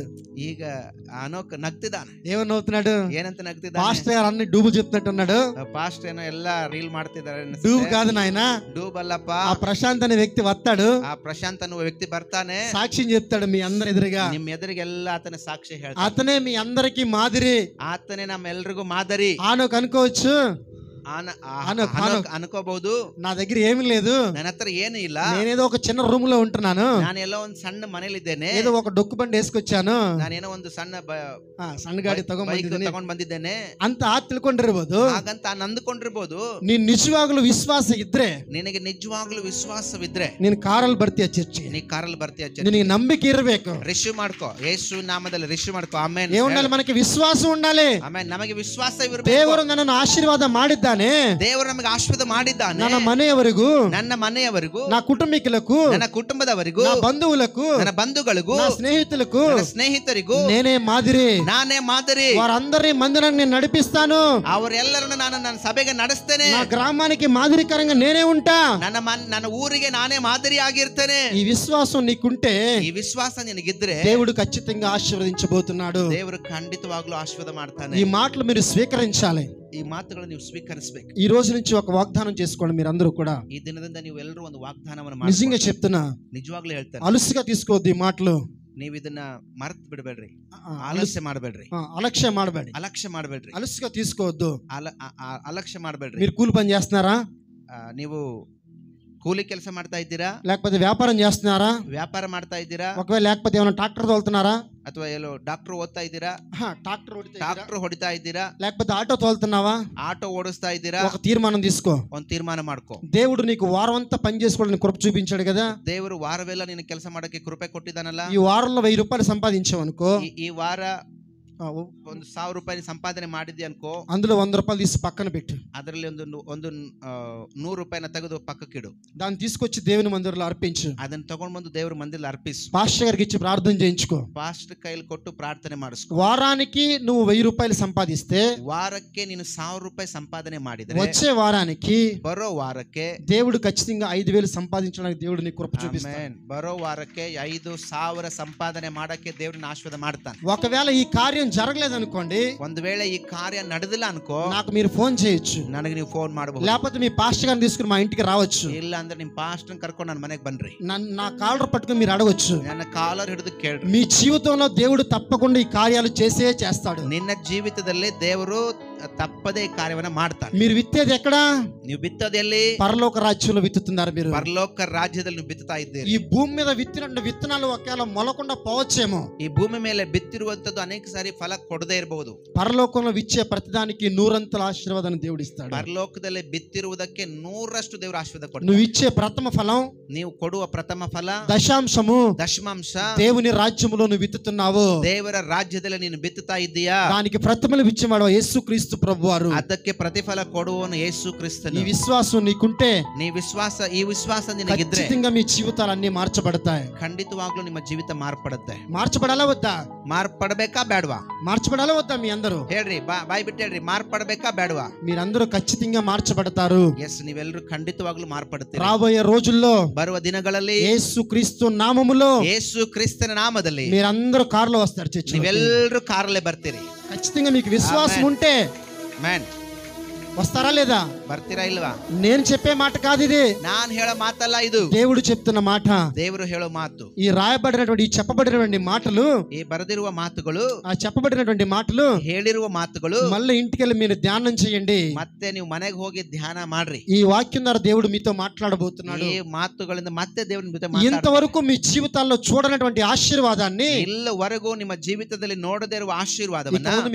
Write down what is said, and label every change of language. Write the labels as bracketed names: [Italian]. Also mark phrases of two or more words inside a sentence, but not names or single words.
[Kannada] ಈಗ ಅನೋಕ್ ನಗ್ತಿದ್ದಾನೆ. [Telugu] ఏమని నవ్వుతున్నాడు? [Kannada] ಏನಂತ నಗ್ತಿದ್ದಾನೆ? [Telugu] పాస్టర్ గారు అన్ని డూబు చెప్తున్నట్టు ఉన్నాడు. [Kannada] ಪಾಸ್ಟರ್ ಏನೋ ಎಲ್ಲ ರೀಲ್ ಮಾಡ್ತಿದ್ದಾರೆ. [Telugu] డూబు కాదు నాయన, [Kannada] ಡೂಬ್ ಅಲ್ಲಪ್ಪ. [Telugu] ఆ ప్రశాంత్ అనే వ్యక్తి వస్తాడు, [Kannada] ಆ ಪ್ರಶಾಂತ್ ಅನ್ನುವ ವ್ಯಕ್ತಿ ಬರ್ತಾನೆ, [Telugu] సాక్ష్యం చెప్తాడు మీ అందరి ఎదురుగా. [Kannada] ನಿಮ್ ಎದುರಿಗೆಲ್ಲ ಆತನ ಸಾಕ್ಷಿ ಹೇಳ್ತಾನೆ. [Telugu] అతనే మీ అందరికి మాదిరి, [Kannada] ಆತನೇ ನಮ್ಮೆಲ್ರಿಗೂ ಮಾದರಿ. [Telugu] హానోక్ అనుకోవచ్చు, [Kannada] ಅನ್ಕೋಬಹುದು. [Telugu] నా దగ్గర ఏమీ లేదు, [Kannada] ನನ್ನ ಹತ್ರ ಏನು ಇಲ್ಲ, [Telugu] నేనేదో ఒక చిన్న రూమ్ లో ఉంటున్నాను, [Kannada] ನಾನೆಲ್ಲೋ ಒಂದು ಸಣ್ಣ ಮನೇಲಿದ್ದೇನೆ, [Telugu] ఏదో ఒక డొక్కు బండి వేసుకొచ్చాను, [Kannada] ನಾನೇನೋ ಒಂದು ಸಣ್ಣ ಗಾಡಿ ತಗೊಂಡ್ ಬಂದಿದ್ದೇನೆ ಅಂತ ತಿಳ್ಕೊಂಡಿರ್ಬೋದು. ಹಾಗಂತ ನಂದುಕೊಂಡಿರ್ಬೋದು. ನೀನ್ ನಿಜವಾಗ್ಲೂ ವಿಶ್ವಾಸ ಇದ್ರೆ, ನಿನಗೆ ನಿಜವಾಗ್ಲೂ ವಿಶ್ವಾಸವಿದ್ರೆ ನೀನ್ ಕಾರಲ್ಲಿ ಬರ್ತೀಯ ಚರ್ಚಿಗೆ, ನೀ ಕಾರಲ್ಲಿ ಬರ್ತೀಯ. ನಿನಗೆ ನಂಬಿಕೆ ಇರಬೇಕು, ರಿಸೀವ್ ಮಾಡ್ಕೋ, ಯೇಸು ನಾಮದಲ್ಲಿ ರಿಸೀವ್ ಮಾಡ್ಕೋ. ಆಮೆನ್. [Telugu] ఏముండాలి? మనకి విశ్వాసం ఉండాలి. [Kannada] ಆಮೆನ್. ನಮಗೆ ವಿಶ್ವಾಸ ಇರಬೇಕು. ದೇವರು ನನ್ನನ್ನು ಆಶೀರ್ವಾದ ಮಾಡಿದ್ದಾನೆ, ದೇವರು ನಮಗೆ ಆಶೀರ್ವಾದ ಮಾಡಿದ್ದಾನೆ. ನನ್ನ ಮನೆಯವರಿಗೂ, [Telugu] నా కుటుంబీకులకు, [Kannada] ನನ್ನ ಕುಟುಂಬದವರಿಗೂ, [Telugu] నా బంధువులకు, [Kannada] ನನ್ನ ಬಂಧುಗಳಿಗೂ, [Telugu] నా స్నేహితులకు, [Kannada] ಸ್ನೇಹಿತರಿಗೂ [Telugu] నేనే మాదిరి. [Kannada] ನಾನೇ ಮಾದರಿ. [Telugu] వారందరి మందిరాన్ని నేను నడిపిస్తాను, [Kannada] ಅವರೆಲ್ಲರನ್ನು ನಾನು ನನ್ನ ಸಭೆಗೆ ನಡೆಸ್ತೇನೆ. [Telugu] నా గ్రామానికి మాదిరికరంగా నేనే ఉంటా, [Kannada] ನನ್ನ ಊರಿಗೆ ನಾನೇ ಮಾದರಿ ಆಗಿರ್ತೇನೆ. [Telugu] ఈ విశ్వాసం నీకుంటే, [Kannada] ಈ ವಿಶ್ವಾಸ ನಿನಗಿದ್ರೆ [Telugu] దేవుడు ఖచ్చితంగా ఆశీర్వదించబోతున్నాడు. [Kannada] ದೇವರು ಖಂಡಿತವಾಗ್ಲೂ ಆಶೀರ್ವಾದ ಮಾಡ್ತಾನೆ. [Telugu] ఈ మాటలు మీరు స్వీకరించాలి. [Kannada] ಈ ಮಾತುಗಳನ್ನು ನೀವು ಸ್ವೀಕರಿಸಬೇಕು. [Telugu] ఈ రోజు నుంచి ఒక వాగ్దానం చేసుకోండి మీరందరూ కూడా. [Kannada] ಈ ದಿನದಿಂದ ನೀವು ಎಲ್ಲರೂ ಒಂದು ವಾಗ್ದಾನವನ್ನು [Telugu] నిజంగా [Kannada] ಮಾಡಿ. [Telugu] చెప్తున్నా, [Kannada] ನಿಜವಾಗ್ಲೂ ಹೇಳ್ತೇನೆ, [Telugu] అలుసుగా తీసుకోవద్దు ఈ మాటలు. [Kannada] ನೀವು ಇದನ್ನ ಮರ್ತ್ ಬಿಡಬೇಡ್ರಿ, ಆಲಸ್ಯ ಮಾಡಬೇಡ್ರಿ, అలక్ష్య ಮಾಡಬೇಡಿ, ಅಲಕ್ಷ್ಯ ಮಾಡಬೇಡ್ರಿ, [Telugu] అలుసుగా తీసుకోవద్దు. [Kannada] ಅಲಕ್ಷ್ಯ ಮಾಡಬೇಡ್ರಿ. [Telugu] మీరు కూలి పని చేస్తున్నారా? [Kannada] ನೀವು ಕೂಲಿ ಕೆಲಸ ಮಾಡ್ತಾ ಇದ್ದೀರಾ? [Telugu] లేకపోతే వ్యాపారం చేస్తున్నారా? [Kannada] ವ್ಯಾಪಾರ ಮಾಡ್ತಾ ಇದ್ದೀರಾ? [Telugu] ఒకవేళ లేకపోతే ఏమైనా ట్రాక్టర్ తోలుతున్నారా? [Kannada] ಅಥವಾ ಎಲ್ಲೋ ಡಾಕ್ಟರ್ ಓದ್ತಾ ಇದ್ದೀರಾ? ಟ್ರಾಕ್ಟರ್ ಹೊಡಿತಾ ಇದ್ದೀರಾ? [Telugu] లేకపోతే ఆటో తోలుతున్నావా? [Kannada] ఆటో ఓడిస్తా ఇದ್ದೀರಾ? [Telugu] ఒక తీర్మానం తీసుకో, [Kannada] ಒಂದು ತೀರ್ಮಾನ ಮಾಡ್ಕೋ. [Telugu] దేవుడు నీకు వారం అంతా పని చేసుకోవడానికి కృప చూపించాడు కదా. [Kannada] ದೇವರು ವಾರವೆಲ್ಲ ನಿನ್ನ ಕೆಲಸ ಮಾಡಕ್ಕೆ ಕೃಪೆ ಕೊಟ್ಟಿದ್ದಾನಲ್ಲ. [Telugu] ఈ వారంలో 1000 రూపాయలు సంపాదించావు అనుకో, [Kannada] ಈ ವಾರ ಒಂದು 1000 ರೂಪಾಯಿ ಸಂಪಾದನೆ ಮಾಡಿದ್ದೆ ಅನ್ಕೋ, [Telugu] అందులో 100 రూపాయలు తీసి పక్కన పెట్టు, [Kannada] ಅದರಲ್ಲಿ ಒಂದು 100 ರೂಪಾಯಿನ ತೆಗೆದು ಪಕ್ಕಕ್ಕಿಡು. [Telugu] దాన్ని తీసుకొచ్చి దేవుని మందిరంలో అర్పించు, [Kannada] ಅದನ್ನ ತಗೊಂಡ್ ಬಂದು ದೇವ್ರ ಮಂದಿರಲ್ಲಿ ಅರ್ಪಿಸು. [Telugu] పాస్టర్ గారికి ఇచ్చి ప్రార్థన చేయించుకో. [Kannada] ಪಾಸ್ಟರ್ ಕೈಲಿ ಕೊಟ್ಟು ಪ್ರಾರ್ಥನೆ ಮಾಡಿಸ್ಕೊ. [Telugu] వారానికి నువ్వు 1000 రూపాయలు సంపాదిస్తే, [Kannada] ವಾರಕ್ಕೆ ನೀನು 1000 ರೂಪಾಯಿ ಸಂಪಾದನೆ ಮಾಡಿದ್ರೆ, [Telugu] వచ్చే వారానికి, [Kannada] ಬರೋ ವಾರಕ್ಕೆ [Telugu] దేవుడు ఖచ్చితంగా 5000 సంపాదించడానికి దేవుడు నీకు కృప చూపిస్తాడు. [Kannada] ಬರೋ ವಾರಕ್ಕೆ 5000 ಸಂಪಾದನೆ ಮಾಡಕ್ಕೆ ದೇವ್ರನ್ನ ಆಶೀರ್ವಾದ ಮಾಡ್ತಾನೆ. [Telugu] ఒకవేళ ఈ కార్యం జరగలేదు అనుకోండి, [Kannada] ಒಂದು ವೇಳೆ ಈ ಕಾರ್ಯ ನಡೆದಿಲ್ಲ ಅನ್ಕೋ, [Telugu] నాకు మీరు ఫోన్ చేయొచ్చు, [Kannada] ನನಗೆ ನೀವು ಫೋನ್ ಮಾಡಬಹುದು. [Telugu] లేకపోతే మీ పాస్టర్ గారిని తీసుకుని మా ఇంటికి రావచ్చు, [Kannada] ಇಲ್ಲ ಅಂದ್ರೆ ನಿಮ್ ಪಾಸ್ಟರ್ ಕರ್ಕೊಂಡು ನನ್ನ ಮನೆಗೆ ಬನ್ರಿ, [Telugu] నా కాలర్ పట్టుకుని మీరు అడగొచ్చు, [Kannada] ನನ್ನ ಕಾಲರ್ ಹಿಡಿದು ಕೇಳ್ರಿ. [Telugu] మీ జీవితంలో దేవుడు తప్పకుండా ఈ కార్యాలు చేస్తాడు. [Kannada] ನಿನ್ನ ಜೀವಿತದಲ್ಲಿ ದೇವರು ತಪ್ಪದೇ ಈ ಕಾರ್ಯವನ್ನ ಮಾಡ್ತಾನೆ. [Telugu] మీరు విత్తేది ఎక్కడ? [Kannada] ನೀವು ಬಿತ್ತೋದು ಎಲ್ಲಿ? [Telugu] పరలోక రాజ్యంలో విత్తుతున్నారు. మీరు [Kannada] ಪರಲೋಕ ರಾಜ್ಯದಲ್ಲಿ ನೀವು ಬಿತ್ತುತ್ತಾ ಇದ್ದೀರಿ. [Telugu] ఈ భూమి మీద విత్తిన విత్తనాలు ఒకవేళ మొలకుండా పోవచ్చేమో, [Kannada] ಈ ಭೂಮಿ ಮೇಲೆ ಬಿತ್ತಿರುವಂತದ್ದು ಅನೇಕ ಸಾರಿ ಫಲ ಕೊಡದೇ ಇರಬಹುದು. [Telugu] పరలోకంలో విచ్చే ప్రతిదానికి 100 ఆశీర్వాదాన్ని దేవుడు ఇస్తాడు. [Kannada] ಪರಲೋಕದಲ್ಲಿ ಬಿತ್ತಿರುವುದಕ್ಕೆ 100ರಷ್ಟು ದೇವರು ಆಶೀರ್ವಾದ ಕೊಡ್ತಾನೆ. [Telugu] నువ్వు ఇచ్చే ప్రథమ ఫలం, [Kannada] ನೀವು ಕೊಡುವ ಪ್ರಥಮ ಫಲ, [Telugu] దశాంశము, [Kannada] ದಶಮಾಂಶ [Telugu] దేవుని రాజ్యములో నువ్వు విత్తుతున్నావు. [Kannada] ದೇವರ ರಾಜ್ಯದಲ್ಲಿ ನೀನು ಬಿತ್ತುತ್ತಾ ಇದ್ದೀಯಾ? [Telugu] దానికి ప్రథమలు ఇచ్చేవాడు యేసుక్రీస్తు క్రీస్తు ప్రభువారు. [Kannada] ಅದಕ್ಕೆ ಪ್ರತಿಫಲ ಕೊಡುವವನು ಯೇಸು ಕ್ರಿಸ್ತನು. [Telugu] ఈ విశ్వాసం నీకుంటే [Kannada] ಈ ವಿಶ್ವಾಸ ನಿನಗಿದ್ರೆ [Telugu] ఖచ్చితంగా మీ జీవితాలన్నీ మార్చబడతాయి. [Kannada] ಖಂಡಿತವಾಗ್ಲೂ ನಿಮ್ಮ ಜೀವಿತ ಮಾರ್ಪಡುತ್ತೆ. [Telugu] మార్చబడాలా వద్దా? [Kannada] ಮಾರ್ಪಡಬೇಕಾ ಬೇಡವಾ? [Telugu] మార్చబడాలా వద్దా? మీ అందరూ [Kannada] ಹೇಳ್ರಿ, ಬಾಯ್ ಬಿಟ್ಟು ಹೇಳ್ರಿ, ಮಾರ್ಪಡಬೇಕಾ ಬೇಡವಾ? [Telugu] మీరందరూ ఖచ్చితంగా మార్చబడతారు. [Kannada] ಎಸ್, ನೀವೆಲ್ಲರೂ ಖಂಡಿತವಾಗ್ಲೂ ಮಾರ್ಪಡುತ್ತೀರಿ. [Telugu] రాబోయే రోజుల్లో [Kannada] ಬರುವ ದಿನಗಳಲ್ಲಿ [Telugu] యేసు క్రీస్తు నామములో [Kannada] ಯೇಸು ಕ್ರಿಸ್ತನ ನಾಮದಲ್ಲಿ [Telugu] మీరందరూ కారులో వస్తారు. చర్చి [Kannada] ನೀವೆಲ್ಲರೂ ಕಾರಲ್ಲೇ ಬರ್ತೀರಿ. [Telugu] ఖచ్చితంగా మీకు విశ్వాసం ఉంటే ಮ್ಯಾನ್ వస్తారా లేదా? [Kannada] ಬರ್ತೀರಾ ಇಲ್ವಾ? [Telugu] నేను చెప్పే మాట కాదు ఇది, [Kannada] ನಾನ್ ಹೇಳೋ ಮಾತಲ್ಲ ಇದು, [Telugu] దేవుడు చెప్తున్న మాట. [Kannada] ದೇವರು ಹೇಳೋ ಮಾತು. [Telugu] ఈ రాయబడినటువంటి ఈ చెప్పబడినటువంటి మాటలు, [Kannada] ಈ ಬರೆದಿರುವ ಮಾತುಗಳು, [Telugu] ఆ చెప్పబడినటువంటి మాటలు [Kannada] ಹೇಳಿರುವ ಮಾತುಗಳು [Telugu] మళ్ళీ ఇంటికెళ్ళి మీరు ధ్యానం చేయండి. [Kannada] ಮತ್ತೆ ನೀವು ಮನೆಗೆ ಹೋಗಿ ಧ್ಯಾನ ಮಾಡ್ರಿ. [Telugu] ఈ వాక్యం ద్వారా దేవుడు మీతో మాట్లాడబోతున్నాడు. [Kannada] ಈ ಮಾತುಗಳಿಂದ ಮತ್ತೆ దేవుని ಜೊತೆ [Telugu] ఇంతవరకు మీ జీవితాల్లో చూడనటువంటి ఆశీర్వాదాన్ని [Kannada] ಇಲ್ಲಿವರೆಗೂ ನಿಮ್ಮ ಜೀವಿತದಲ್ಲಿ ನೋಡದೇ ಇರುವ ಆಶೀರ್ವಾದವನ್ನ